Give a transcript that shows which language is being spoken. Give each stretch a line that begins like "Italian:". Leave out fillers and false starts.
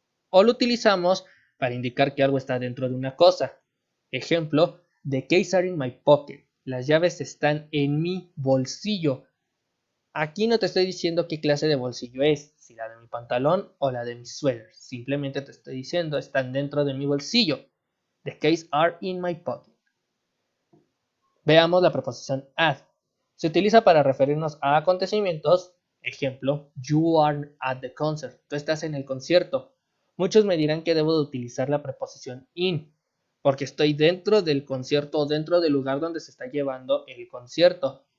Spanish: O lo utilizamos para indicar que algo está dentro de una cosa. Ejemplo,
English: the keys are in my pocket.
Spanish: Las llaves están en mi bolsillo. Aquí no te estoy diciendo qué clase de bolsillo es, si la de mi pantalón o la de mi suéter. Simplemente te estoy diciendo, están dentro de mi bolsillo.
English: The keys are in my pocket.
Spanish: Veamos la preposición at. Se utiliza para referirnos a acontecimientos. Ejemplo,
English: you are at the concert.
Spanish: Tú estás en el concierto. Muchos me dirán que debo de utilizar la preposición in, porque estoy dentro del concierto o dentro del lugar donde se está llevando el concierto.